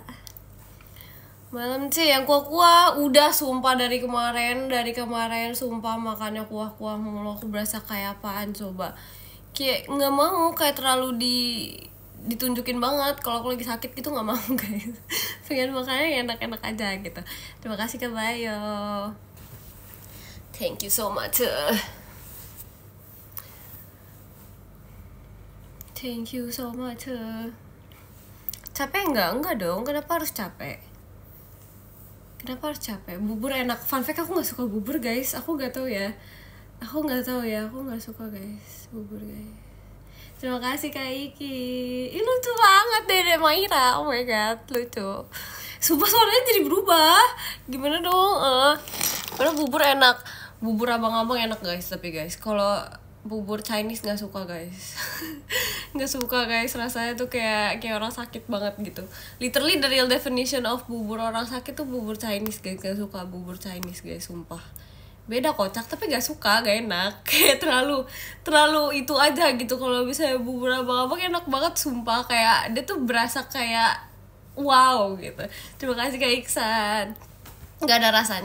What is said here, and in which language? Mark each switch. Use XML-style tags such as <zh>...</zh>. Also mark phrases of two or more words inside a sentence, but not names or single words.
<id>Malam sih yang kuah-kuah udah sumpah dari kemarin sumpah makannya kuah-kuah mulu. Aku berasa kayak apaan coba. Kayak nggak mau kayak terlalu ditunjukin banget kalau aku lagi sakit gitu, nggak mau guys. Pengen makannya yang enak-enak aja gitu. Terima kasih Kak Bayo.</id> <en>Thank you so much. Thank you so much.</en> <id>Capek enggak dong. Kenapa harus capek? Bubur enak.</id> <en>Fun fact,</en> <id>aku nggak suka bubur guys. Aku nggak tahu ya. Aku nggak suka guys bubur guys. Terima kasih Kak Iki. Ih lucu banget Dede Maira.</id> <en>Oh my god,</en> <id>lucu. Sumpah suaranya jadi berubah. Gimana dong? Padahal bubur enak. Bubur abang-abang enak guys. Tapi guys, kalau bubur Chinese nggak suka guys. Nggak suka guys, rasanya tuh kayak orang sakit banget gitu.</id> <en>Literally the real definition of</en> <id>bubur orang sakit tuh bubur</id> <en>Chinese guys.</en> <id>Gak suka bubur Chinese guys, sumpah. Beda kocak tapi gak suka, gak enak. Kayak terlalu itu aja gitu. Kalau misalnya bubur abang-abang enak banget sumpah. Kayak dia tuh berasa kayak wow gitu. Terima kasih Kak Iksan. Gak ada rasanya.</id>